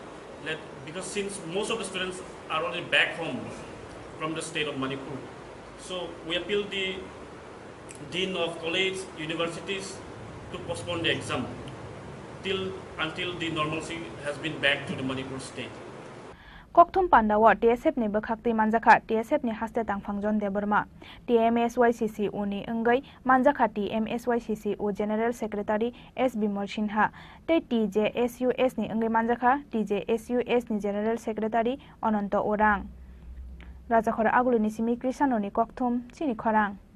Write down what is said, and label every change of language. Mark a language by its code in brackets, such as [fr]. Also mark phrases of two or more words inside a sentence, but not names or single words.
[en] Because since most of the students are already back home from the state of Manipur, so we appeal the dean of college, universities to postpone the exam until the normalcy has been back to the Manipur state. [trp] Kokthum Pandawa TSF ni bekhakti manjakha TSF ni haste tangphangjon deborma TMSYCCU ni engai manjakha TMSYCCU [en] General Secretary [trp] S Bimal Sinha te TJSUS ni engai manjakha TJSUS ni [en] General Secretary [trp] Ananta Orang Rajakhora agulu ni simi Krisano ni Kokthum Chini Khorang